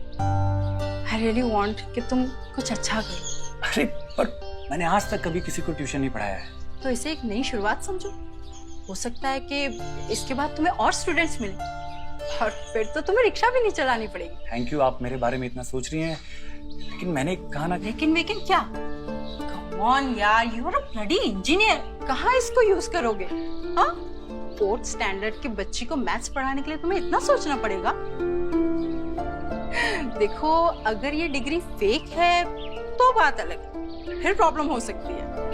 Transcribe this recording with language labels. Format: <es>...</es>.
<en>I really want</en> <hi>कि तुम कुछ अच्छा करो। अरे पर मैंने आज तक कभी किसी को ट्यूशन नहीं पढ़ाया है। तो इसे एक नई शुरुआत समझो। हो सकता है कि इसके बाद तुम्हें और स्टूडेंट्स मिले, और फिर तो तुम्हें रिक्शा भी नहीं चलानी पड़ेगी। थैंक यू, आप मेरे बारे में इतना सोच रही हैं, लेकिन मैंने कहा ना। लेकिन क्या?</hi> <en>Come on</en> <hi>यार,</hi> <en>you are a bloody engineer।</en> <hi>कहाँ इसको यूज करोगे? हाँ? 4th स्टैंडर्ड की बच्ची को मैथ्स पढ़ाने के लिए तुम्हें इतना सोचना पड़ेगा? देखो, अगर ये डिग्री फेक है तो बात अलग है, फिर प्रॉब्लम हो सकती है।</hi>